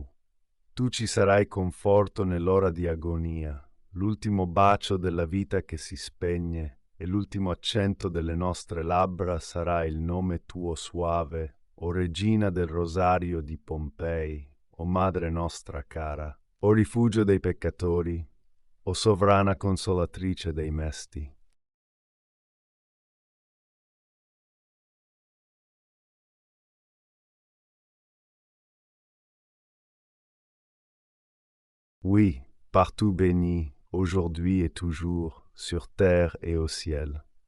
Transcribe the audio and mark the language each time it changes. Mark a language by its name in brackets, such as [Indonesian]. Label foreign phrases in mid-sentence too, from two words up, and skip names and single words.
[Italian] Tu ci sarai conforto nell'ora di agonia, l'ultimo bacio della vita che si spegne e l'ultimo accento delle nostre labbra sarà il nome tuo suave, o Regina del Rosario di Pompei, o Madre nostra cara, o rifugio dei peccatori, o sovrana consolatrice dei mesti. [French] Oui, partout béni, aujourd'hui et toujours, sur terre et au ciel.